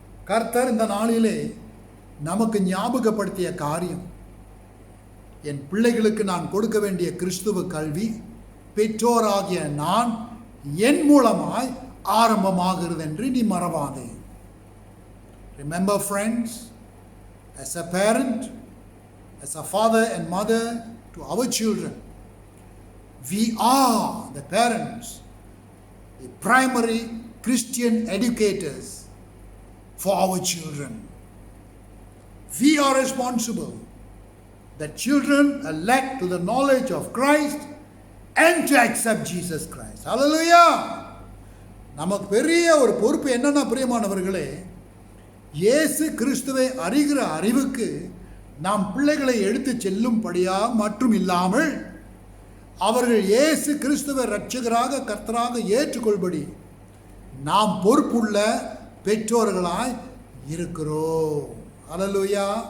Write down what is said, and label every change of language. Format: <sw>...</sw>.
<ta>கர்த்தர் இந்த நாளிலே நமக்கு ஞாபகப்படுத்திய காரியம், என் பிள்ளைகளுக்கு நான் கொடுக்க வேண்டிய கிறிஸ்துவ கல்வி பெற்றோராகிய நான் என் மூலமாய் ஆரம்பமாகிறது என்று நீ மறவாதே.</ta> <en>Remember friends, as a parent, as a father and mother to our children, we are the parents, the primary Christian educators for our children. We are responsible that children are led to the knowledge of Christ and to accept Jesus Christ. Hallelujah.</en> <ta>நமக்கு பெரிய ஒரு பொறுப்பு என்னன்னா பிரியமானவர்களே, இயேசு கிறிஸ்துவை அறிகிற அறிவுக்கு நாம் பிள்ளைகளை எடுத்து செல்லும்படியாக மற்றும் இல்லாமல் அவர்கள் இயேசு கிறிஸ்துவை இரட்சகராக கர்த்தராக ஏற்றுக்கொள்படி நாம் பொறுப்புள்ள பெற்றோர்களாய் இருக்கிறோம். ஹல்லேலூயா.</ta>